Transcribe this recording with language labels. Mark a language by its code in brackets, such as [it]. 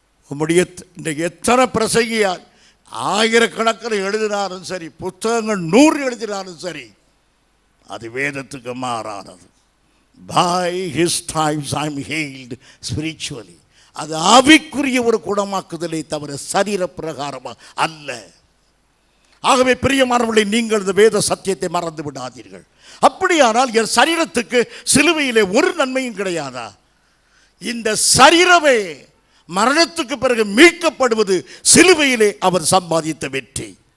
[ta] உம்முடைய இன்றைக்கு எத்தனை பிரசங்கியார் ஆயிரக்கணக்கில் எழுதினாலும் சரி, புத்தகங்கள் 100 எழுதினாலும் சரி, அது வேதத்துக்கு மாறானது. [en] By his stripes I am healed spiritually. [ta] அது ஆவிக்குரிய ஒரு குணமாக்குதலை தவிர சரீர பிரகாரமா அல்ல. ஆகவே பிரியமானவர்களை, நீங்கள் இந்த வேத சத்தியத்தை மறந்து விடாதீர்கள். அப்படியானால் என் சரீரத்துக்கு சிலுவையிலே ஒரு நன்மையும் கிடையாதா? இந்த சரீரமே மரணத்துக்கு பிறகு மீட்கப்படுவது சிலுவையிலே அவர் சம்பாதித்த வெற்றி.